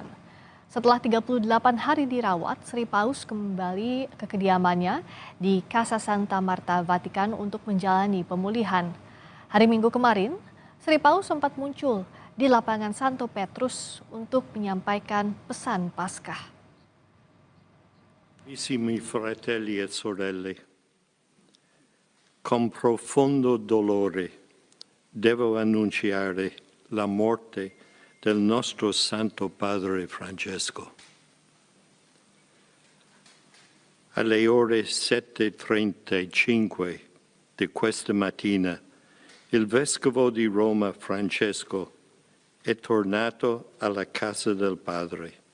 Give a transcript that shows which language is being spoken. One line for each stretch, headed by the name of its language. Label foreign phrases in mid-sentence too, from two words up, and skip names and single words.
Indonesian: Setelah 38 hari dirawat, Sri Paus kembali ke kediamannya di Casa Santa Marta, Vatikan untuk menjalani pemulihan. Hari Minggu kemarin, Sri Paus sempat muncul di lapangan Santo Petrus untuk menyampaikan pesan Paskah.
Italian: Carissimi fratelli e sorelle, con profondo dolore devo annunciare la morte del nostro Santo Padre Francesco. Alle ore 7:35 di questa mattina il Vescovo di Roma Francesco è tornato alla casa del Padre.